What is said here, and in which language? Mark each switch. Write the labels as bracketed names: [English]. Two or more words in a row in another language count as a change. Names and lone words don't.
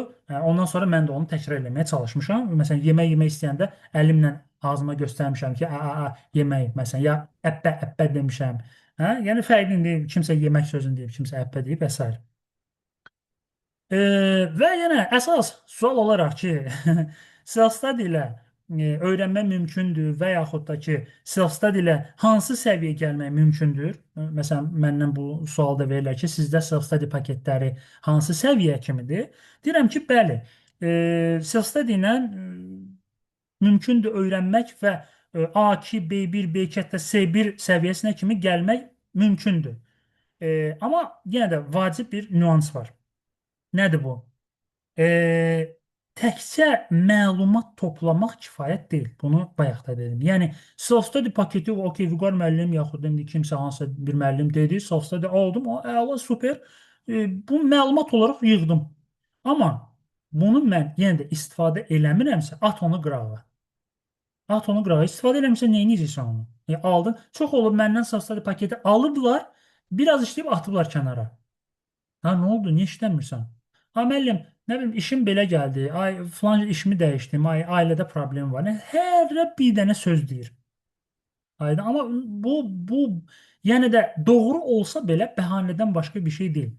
[Azerbaijani] Ondan sonra mən də onu təkrar eləməyə çalışmışam. Məsələn, yemək istəyəndə əlimlə ağzıma göstərmişəm ki, yemək, məsələn, ya əppə demişəm. Yəni, fərqlidir, kimsə yemək sözünü deyib, kimsə əppə deyib və s. Və yenə əsas sual olaraq ki, self-study ilə öyrənmə mümkündür və yaxud da ki, self-study ilə hansı səviyyəyə gəlmək mümkündür? Məsələn, məndən bu sual da verirlər ki, sizdə self-study paketləri hansı səviyyə kimidir? Deyirəm ki, bəli, self-study ilə mümkündür öyrənmək və A2, B1, B2, hətta C1 səviyyəsinə kimi gəlmək mümkündür. Amma yenə də vacib bir nüans var. Nədir bu? Təkcə məlumat toplamaq kifayət deyil. Bunu bayaq da dedim. Yəni, self-study paketi, okey, Vüqar müəllim, yaxud indi kimsə hansısa bir müəllim dedi, self-study aldım, əla, super. Bu məlumat olaraq yığdım. Amma bunu mən yenə də istifadə eləmirəmsə, at onu qırağa. At onu qırağa. İstifadə eləmirsə, nə edəcəksən onu? Aldın. Çox olur, məndən self-study paketi alıblar, biraz işləyib atıblar kənara. Ha, nə oldu? Niyə işləmirsən? Ha, müəllim, nə bilim, işim belə gəldi. Ay, filan işimi dəyişdim. Ay, ailədə problem var. Hər bir dənə söz deyir. Aydın. Amma bu yəni də doğru olsa belə bəhanədən başqa bir şey deyil.